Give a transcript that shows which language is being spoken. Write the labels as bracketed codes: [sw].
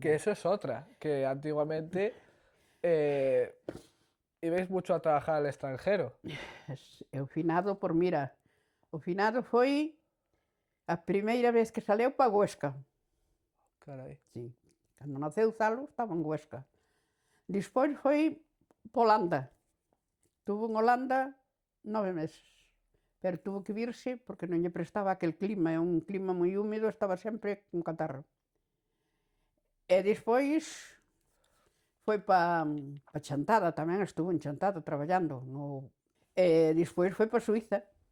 [es] Que eso es otra, que antiguamente ibais mucho a trabajar al extranjero. [gl] E o finado, mira, o finado foi a primeira vez que saleu para Huesca. Carai. Sí. Cando naceu Zalo, estaba en Huesca. Despois foi para Holanda. [es] Tuvo en Holanda 9 meses. [gl] Pero tuvo que virse porque non lle prestaba aquel clima. É un clima moi húmedo, estaba sempre con catarro. E despois foi para Chantada tamén, estuvo en Chantada traballando. E despois foi para Suíza.